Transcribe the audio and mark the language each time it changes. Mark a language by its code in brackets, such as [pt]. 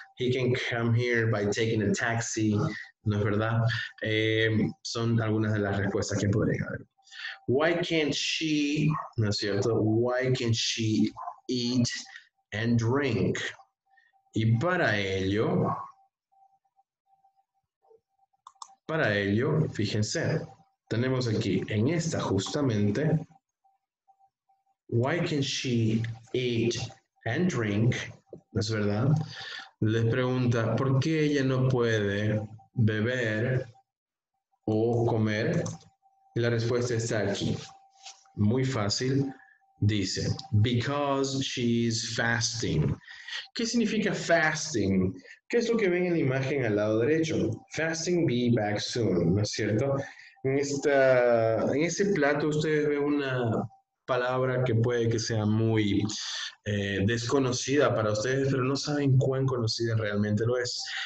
[en] He can come here by taking a taxi. [es] ¿No es verdad? Son algunas de las respuestas que podrían haber. [en] Why can't she, [es] ¿no es cierto? [en] Why can't she eat and drink? [es] Y para ello, fíjense, tenemos aquí en esta justamente, [en] why can't she eat and drink? [es] ¿No es verdad? Les pregunta, ¿por qué ella no puede beber o comer? Y la respuesta está aquí. Muy fácil. [en] Dice, because she's fasting. [es] ¿Qué significa fasting? ¿Qué es lo que ven en la imagen al lado derecho? Fasting, [en] be back soon, [es] ¿no es cierto? En ese plato ustedes ven una palabra que puede que sea muy desconocida para ustedes, pero no saben cuán conocida realmente lo es.